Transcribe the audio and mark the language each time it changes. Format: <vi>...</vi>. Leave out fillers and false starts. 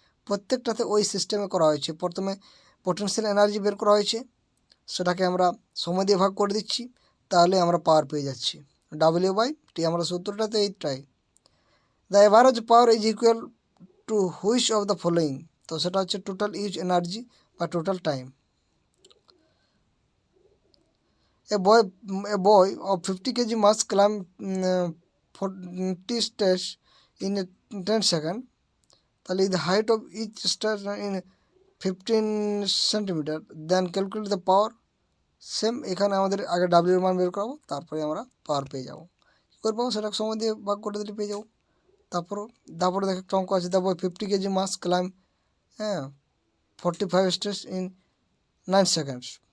<bn>প্রত্যেকটাতে ওই সিস্টেমে করা হয়েছে। প্রথমে পটেনশিয়াল এনার্জি বের করা হয়েছে, সেটাকে আমরা সময় দিয়ে ভাগ করে দিচ্ছি, তাহলে আমরা পাওয়ার পেয়ে যাচ্ছি। W/T আমরা সূত্রটাতে এইটাই।</bn> <en>the average power is equal to which of the following,</en> <bn>তো সেটা হচ্ছে টোটাল ইউজ এনার্জি বা total time.</bn> <en>A boy of 50 kg must climb 40 stairs in 10 seconds. তাহলে the height of each stair in 15 centimetre, then calculate the power.</en> <bn>Same এখানে আমাদের আগে ডাব্লিউর মান বের করাবো, তারপরে আমরা পাওয়ার পেয়ে যাবো। কী করে পাবো সেটা সময় দিয়ে ভাগ করে দিলে পেয়ে যাবো। তারপরে দেখো একটা অঙ্ক আছে,</bn> <en>The boy 50 kg must climb 45 stage in 9 seconds.</en>